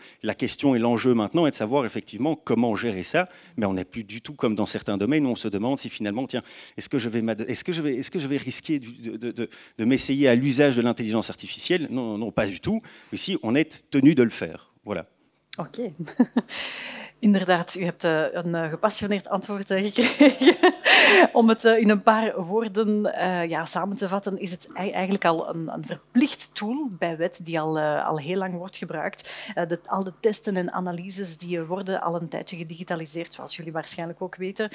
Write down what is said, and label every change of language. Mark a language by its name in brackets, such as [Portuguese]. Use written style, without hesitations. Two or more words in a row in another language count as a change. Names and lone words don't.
[French] La question et l'enjeu maintenant est de savoir effectivement comment gérer ça, mais on n'est plus du tout comme dans certains domaines où on se demande si finalement, tiens, est-ce que je vais risquer de m'essayer à l'usage de l'intelligence artificielle? Non, non, non, pas du tout. Ici, on est tenu de le faire. Voilà. [Dutch] Oké. Inderdaad, u hebt een gepassioneerd antwoord gekregen. Om het in een paar woorden samen te vatten, is het eigenlijk al een verplicht tool bij wet die al heel lang wordt gebruikt. Al de testen en analyses die worden al een tijdje gedigitaliseerd, zoals jullie waarschijnlijk ook weten.